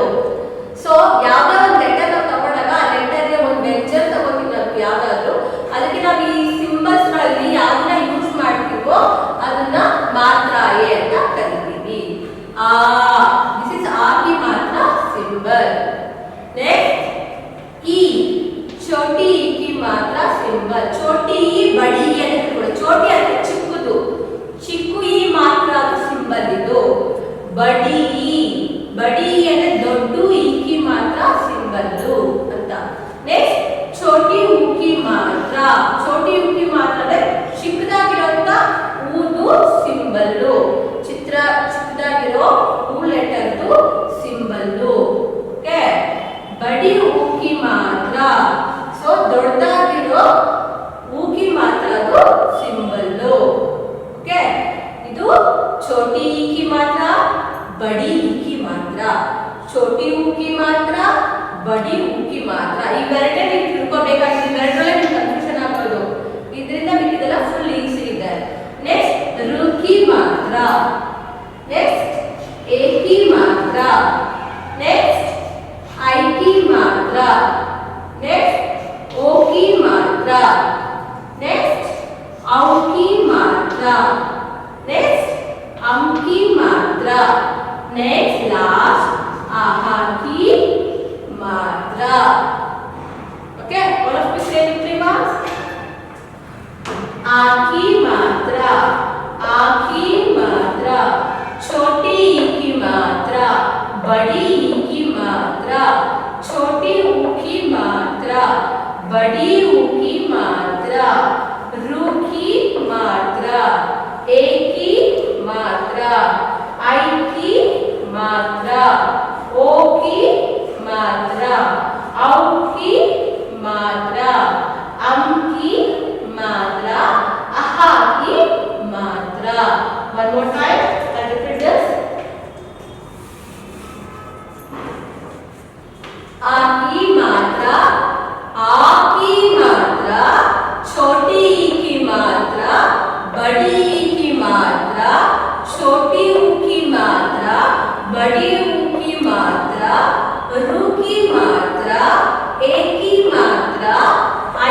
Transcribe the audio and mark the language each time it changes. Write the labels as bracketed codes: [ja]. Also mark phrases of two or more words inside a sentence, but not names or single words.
[kn] ಸೊ ಯಾವ್ದೋ ಒಂದು ಲೆಟರ್ ನಾವು ತಗೊಂಡಾಗ ಆ ಲೆಟರ್ಗೆ ಒಂದು ವೆಂಚರ್ ತಗೋತೀವಿ ನಾವು ಯಾವ್ದಾದ್ರು, ಅದಕ್ಕೆ ನಾವು ಈ ಸಿಂಬಲ್ಸ್ ಗಳಲ್ಲಿ ಯಾವ್ದನ್ನ ಯೂಸ್ ಮಾಡ್ತೀವೋ ಅದನ್ನ ಮಾತ್ರಾಯೇ ಅಂತ ಕರಿತೀವಿ. [en] this is [kn] ಈ ಮಾತ್ರ ಸಿಂಬಲ್. [hi] ನೆಕ್ಸ್ಟ್ ಈ छोटी ई की मात्रा सिंबल. छोटी ई बड़ी ई [kn] ಅಂತ ಕೂಡ. छोटी ಅಂದ್ರೆ ಚಿಕ್ಕದು, ಚಿಕ್ಕು ಈ ಮಾತ್ರ ಸಿಂಬಲ್ ಇದು. [hi] बड़ी ई [kn] ಅಂದ್ರೆ ದೊಡ್ಡ ಈ की ಮಾತ್ರ ಸಿಂಬಲ್ ಅಂತ. ನೆಕ್ಸ್ಟ್ [hi] छोटी ऊ की [kn] ಮಾತ್ರ. [hi] छोटी ऊ की [kn] ಮಾತ್ರ ಅಂದ್ರೆ ಚಿಕ್ಕದಾಗಿರುವಂತ ಊದು ಸಿಂಬಲ್. ಚಿಕ್ಕದಾಗಿರೋ ಊ ಲೆಟರ್ದು ಸಿಂಬಲ್. [hi] ಓಕೆ, ಬಡಿ ऊ की ಮಾತ್ರ. [kn] ಸೊ ದೊಡ್ಡದಾಗಿರೋ ಊ की ಮಾತ್ರ ಅದು ಸಿಂಬಲ್. ಓಕೆ, ಇದು [hi] छोटी ई की [kn] ಮಾತ್ರ, [hi] बड़ी ई की [kn] ಮಾತ್ರ. [hi] छोटी ऊ की ಮಾತ್ರ, बड़ी ऊ की ಮಾತ್ರ. [kn] ಇವೆರಡೇ ನೀವು ತಿಳ್ಕೋಬೇಕಾಗಿದೆ. ಇವೆರಡರಲ್ಲೇ ನಿಮಗೆ ಕನ್ಫ್ಯೂಷನ್ ಆಗೋದು. ಇದರಿಂದ ನಿಮಗೆ ಇದೆಲ್ಲ [en] full easy [kn] ಇದೆ. ನೆಕ್ಸ್ಟ್ ರು की ಮಾತ್ರ. [hi] ನೆಕ್ಸ್ಟ್ ए की ಮಾತ್ರ. ನೆಕ್ಸ್ಟ್ ಐ की ಮಾತ್ರ. ನೆಕ್ಸ್ಟ್ ओ की ಮಾತ್ರ. ನೆಕ್ಸ್ಟ್ औ की ಮಾತ್ರ. ನೆಕ್ಸ್ಟ್ अम की ಮಾತ್ರ. [en] next last [hi] आहा की मात्रा. [en] ओके, all of you say 3 marks. [hi] आ की मात्रा, आ की मात्रा. छोटी ई की मात्रा, बड़ी ई की मात्रा. छोटी ऊ की मात्रा, बड़ी ऊ की मात्रा. रू की मात्रा, ए की मात्रा, आई की मात्रा, ओ की मात्रा, औ की मात्रा, अम की मात्रा, आहा की मात्रा. [en] One more time, can you repeat this? [hi] आ की मात्रा, आ की मात्रा, छोटी ई की मात्रा, बड़ी ई की मात्रा, छोटी ऊ की मात्रा, बड़ी ऊ की मात्रा, रू की मात्रा, ए की मात्रा,